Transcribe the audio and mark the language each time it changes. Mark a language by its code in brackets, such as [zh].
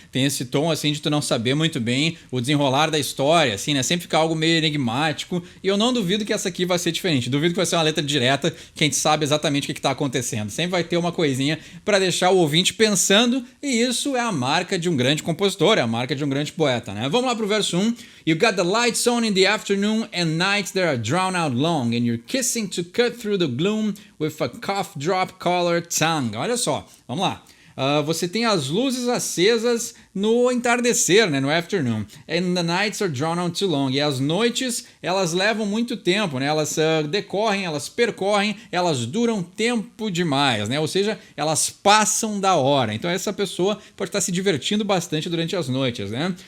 [pt] Tem esse tom, assim, de tu não saber muito bem o desenrolar da história, assim, né? Sempre fica algo meio enigmático. E eu não duvido que essa aqui vai ser diferente. Duvido que vai ser uma letra direta que a gente sabe exatamente o que tá acontecendo. Sempre vai ter uma coisinha para deixar o ouvinte pensando, e isso é a marca de um grande compositor, é a marca de um grande poeta, né? Vamos lá pro verso 1. [en] You got the lights on in the afternoon and nights that are drawn out long and you're kissing to cut through the gloom with a cough drop colored tongue. [pt] Olha só, vamos lá. Você tem as luzes acesas no entardecer, né, no afternoon. [en] And the nights are drawn out too long. [pt] E as noites, elas levam muito tempo, né? Elas decorrem, elas percorrem, elas duram tempo demais, né? Ou seja, elas passam da hora. Então essa pessoa pode estar se divertindo bastante durante as noites, né?